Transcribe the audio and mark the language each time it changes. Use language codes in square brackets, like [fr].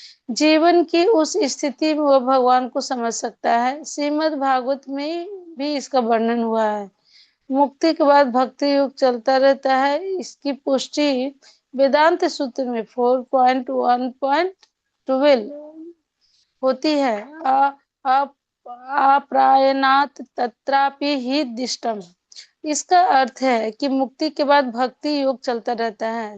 [hi] जीवन की उस स्थिति में वह भगवान को समझ सकता है। श्रीमद् भागवत में भी इसका वर्णन हुआ है। मुक्ति के बाद भक्ति युग चलता रहता है। इसकी पुष्टि वेदांत सूत्र में 4.1.12 होती है। [sa] अप्रायणात् तत्रापि हि दिष्टम। [hi] इसका अर्थ है कि मुक्ति के बाद भक्ति योग चलता रहता है।